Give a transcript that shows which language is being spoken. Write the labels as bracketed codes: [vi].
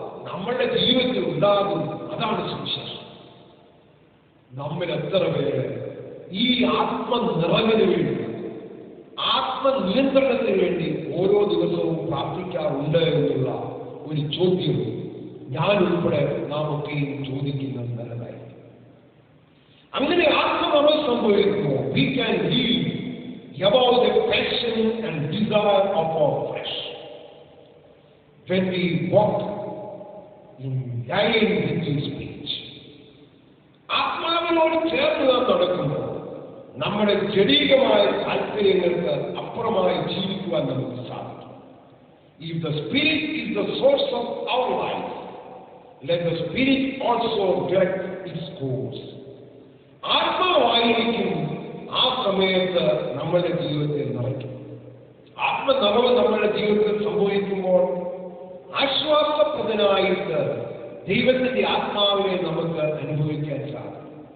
[ml] നമ്മളുടെ ജീവിതത്തിൽ ഉണ്ടാകും. അതാണ് സുവിശേഷം. നമ്മൾ എത്ര പേര് ഈ ആത്മനിറവിന് വേണ്ടി, ആത്മനിയന്ത്രണത്തിന് വേണ്ടി ഓരോ ദിവസവും പ്രാർത്ഥിക്കാറുണ്ട് എന്നുള്ള ഒരു ചോദ്യം ഞാൻ ഉൾപ്പെടെ നാം ഒക്കെയും ചോദിക്കുന്നത് നല്ലതായി. അങ്ങനെ ആത്മനിറവ് സംഭവിക്കുമ്പോൾ [en] we can live above the passion and desire of our flesh. When we walk in line with His speech, [ml] ആത്മാവിനോട് ചേർന്ന് നാം നടക്കുമ്പോൾ നമ്മുടെ ജഡീകമായ താല്പര്യങ്ങൾക്ക് അപ്പുറമായി ജീവിക്കുവാൻ നമുക്ക് സാധിക്കും. [en] If the Spirit is the source of our life, let the Spirit also direct its course. [ml] ആത്മാവായിരിക്കും ആ സമയത്ത് നമ്മുടെ ജീവിതത്തിൽ നിറയ്ക്കും. ആത്മനിറവ് നമ്മുടെ ജീവിതത്തിൽ സംഭവിക്കുമ്പോൾ ആശ്വാസപ്രദനായിട്ട് ദൈവത്തിന്റെ ആത്മാവിനെ നമുക്ക് അനുഭവിക്കാൻ സാധിക്കും.